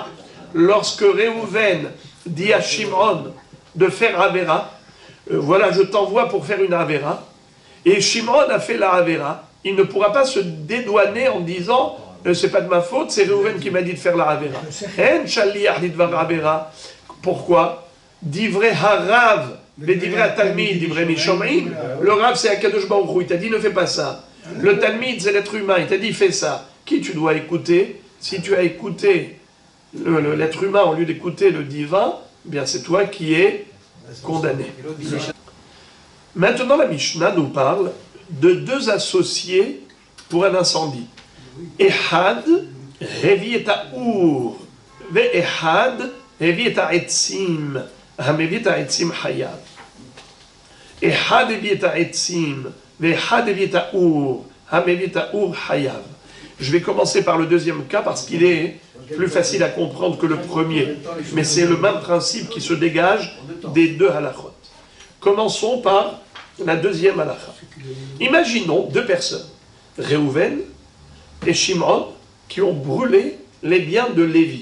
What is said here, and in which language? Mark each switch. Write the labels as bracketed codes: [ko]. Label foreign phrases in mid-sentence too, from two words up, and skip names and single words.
[fr] Lorsque Réhouven dit à Shimon de faire Avera, voilà, je t'envoie pour faire une Avera. Et Shimon a fait la Avera. Il ne pourra pas se dédouaner en disant c'est pas de ma faute, c'est Réhouven qui m'a dit de faire la Avera. [he] אין שליח לדבר עבירה. Pourquoi? דברי הרב, mais דברי תלמיד, דברי מישומרים. [fr] Le Rav, c'est [he] הקדוש ברוך הוא. [fr] Il t'a dit ne fais pas ça. Le Talmid, c'est l'être humain. Il t'a dit fais ça. Qui tu dois écouter? Si tu as écouté l'être humain, au lieu d'écouter le divin, eh bien c'est toi qui es condamné. Maintenant, la Mishnah nous parle de deux associés pour un incendie. [he] אחד, הביא את האור, ואחד, הביא את העצים, המביא את העצים חייב. אחד הביא את העצים, ואחד הביא את האור, המביא את האור חייב. [fr] Je vais commencer par le deuxième cas parce qu'il est plus facile à comprendre que le premier. Mais c'est le même principe qui se dégage des deux halachot. Commençons par la deuxième halakha. Imaginons deux personnes, Réhouven et Shimon, qui ont brûlé les biens de Lévi.